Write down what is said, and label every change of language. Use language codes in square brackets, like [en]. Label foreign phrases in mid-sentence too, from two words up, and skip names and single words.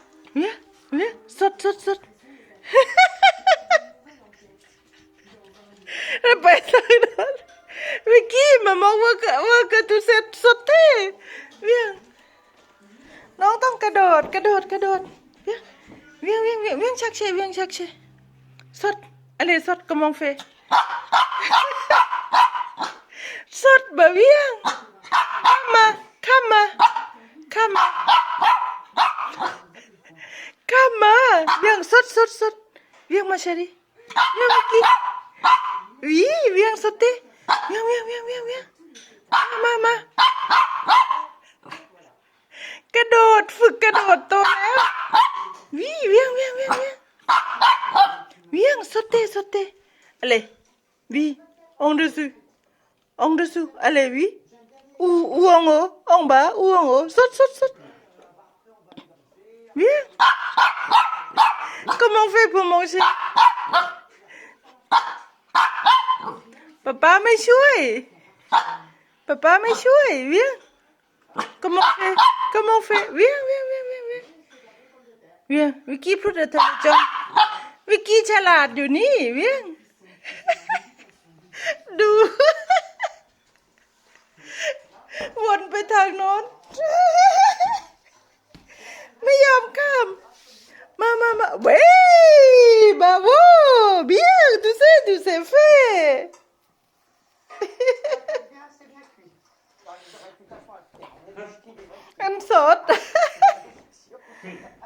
[fr] Viens, viens, saute. Répète-le. Vicky, maman veut que tu sais sauter. Viens. [th] น้องต้องกระโดด [fr] viens chercher. Saute. Allez, saute, comment on fait? Saute, bah viens. Come. Viens, saute. Viens, ma chérie. Viens, Vicky. Oui, viens sauter. Viens. Ma. [th] กระโดดฝึกกระโดดโตแล้ว [fr] Oui, viens, sauter. Allez, oui, en dessous. Allez, oui. Ou en haut, en bas, ou en haut. Saute. Viens. Comment on fait pour manger? Papa [th] ไม่ช่วย Viens. [fr] Comment on fait? Viens. [th] Vicky พูดอะไรจัง Vicky ฉลาดอยู่นี่ [fr] Viens. [th] ดู วนไปทางโน้น ไม่ยอมข้าม มาเว้ย [fr] bravo bien tu sais faire. I'm sốt.